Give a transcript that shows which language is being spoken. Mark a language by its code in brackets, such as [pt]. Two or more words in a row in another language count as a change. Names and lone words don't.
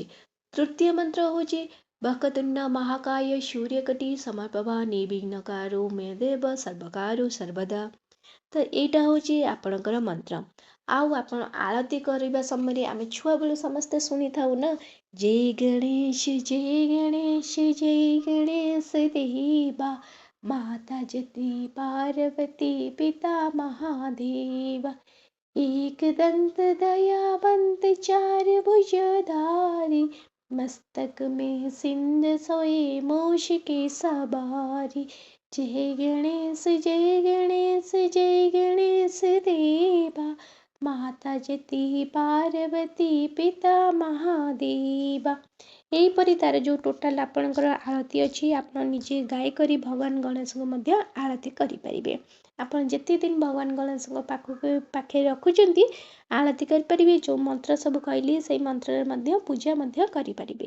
[sa] ତୃତୀୟ ମନ୍ତ୍ର ହେଉଛି ବକତୁଣ୍ଡ ମହାକାୟ ସୂର୍ଯ୍ୟକୋଟି ସମପ୍ରଭା ନିର୍ବିଘ୍ନକାରୁ ମେ ଦେବ ସର୍ବକାରୁ ସର୍ବଦା। [or] ତ ଏଇଟା ହେଉଛି ଆପଣଙ୍କର ମନ୍ତ୍ର। ଆଉ ଆପଣ ଆଳତି କରିବା ସମୟରେ ଆମେ ଛୁଆବେଳୁ ସମସ୍ତେ ଶୁଣିଥାଉ ନା, [hi] जय गणेश जय गणेश देवा, माता जति पार्वती पिता महादेवा, एक दंत दयावंत चार भुजधारी, मस्तक में सिंह सोए मूष के सवारी, जय गणेश देवा, माता जति पार्वती पिता महादेवा। [or] ଏହିପରି ତାର ଯେଉଁ ଟୋଟାଲ ଆପଣଙ୍କର ଆଳତି ଅଛି ଆପଣ ନିଜେ ଗାଇକରି ଭଗବାନ ଗଣେଶଙ୍କୁ ମଧ୍ୟ ଆଳତି କରିପାରିବେ। ଆପଣ ଯେତେ ଦିନ ଭଗବାନ ଗଣେଶଙ୍କ ପାଖରେ ରଖୁଛନ୍ତି ଆଳତି କରିପାରିବେ। ଯେଉଁ ମନ୍ତ୍ର ସବୁ କହିଲି ସେଇ ମନ୍ତ୍ରରେ ମଧ୍ୟ ପୂଜା ମଧ୍ୟ କରିପାରିବେ।